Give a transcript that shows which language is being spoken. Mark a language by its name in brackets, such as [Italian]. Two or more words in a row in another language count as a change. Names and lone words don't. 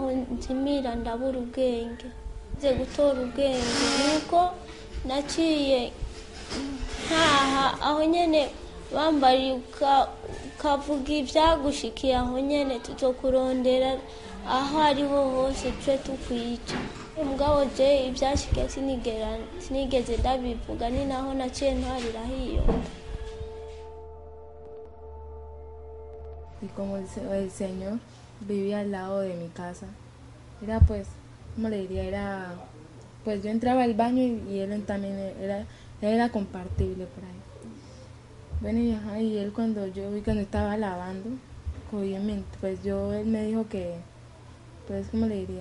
[Rundi] nzimira ndabura ubwenge nze gutora ubwenge nuko naciye ntaha aho nyene bambariye ukavuga ivyagushikiye aho nyene tuzokurondera aho ariho hose twe tukwica mugabo je ivyashikiye sinigeze ndabivuga ni naho naciye ntwarira hiyo. [Spanish] Y como el señor vivía al lado de mi casa, era pues, ¿cómo le diría? Era, pues yo entraba al baño y él también era compartible por ahí. Bueno, y él cuando estaba lavando, pues él me dijo que, pues, ¿cómo le diría?